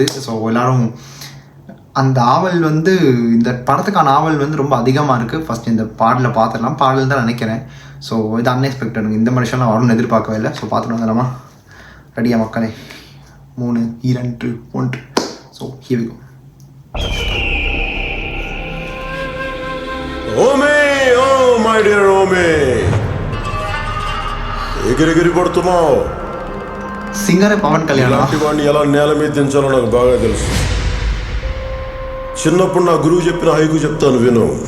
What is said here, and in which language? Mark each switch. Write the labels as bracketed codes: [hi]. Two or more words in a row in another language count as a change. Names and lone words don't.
[ta] ஸோ எல்லோரும் அந்த ஆவல் வந்து இந்த படத்துக்கான ஆவல் வந்து ரொம்ப அதிகமாக இருக்குது. ஃபஸ்ட் இந்த பாடலில் பார்த்துடலாம். பாடல் தான் நினைக்கிறேன். ஸோ இது அன்எக்ஸ்பெக்டட். இந்த மனுஷன்லாம் வரும்னு எதிர்பார்க்கவே இல்லை. ஸோ பார்த்துட்டு வந்துடலாமா? ரெடியாக மக்களே? 3, 2, 1. [en] So here we go. [te] ఓమే [en] O my dear [te] ఓమే, ఎగిరెగిరి పడుతున్నావు. సింగరే పవన్ కళ్యాణ్. వాడిని ఎలా నేల మీద దించాలో నాకు బాగా తెలుసు. చిన్నప్పుడు నా గురువు చెప్పిన హైకు చెప్తాను, విను.